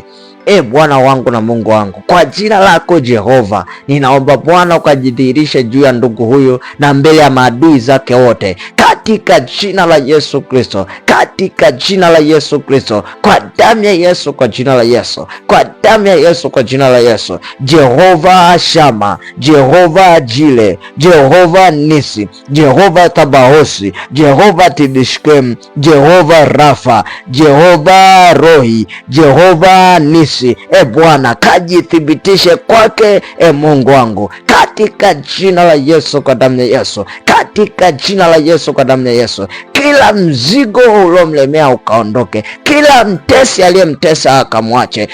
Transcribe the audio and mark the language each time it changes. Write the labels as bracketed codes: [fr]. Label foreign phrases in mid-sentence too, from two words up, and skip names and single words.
[sw] Bwana wangu na Mungu wangu, kwa jina lako Jehova, ninaomba Bwana ukajidhihirishe juu ya ndugu huyu na mbele ya maadui zake wote, katika jina la Yesu Kristo, katika jina la Yesu Kristo, kwa damu ya Yesu, kwa jina la Yesu, kwa damu ya Yesu, kwa jina la Yesu. Jehova Shama, Jehova Jile, Jehova Nisi, Jehova Tabahosi, Jehova Tibishkem, Jehova Rafa, Jehova Rohi, Jehova Nisi, Bwana kajithibitishe kwake Mungu wangu, katika jina la Yesu, kwa damu ya Yesu, katika jina la Yesu, kwa damu ya Yesu. Kila mzigo uliomlemea ukaondoke, kila mtesi aliyemtesa akamwache.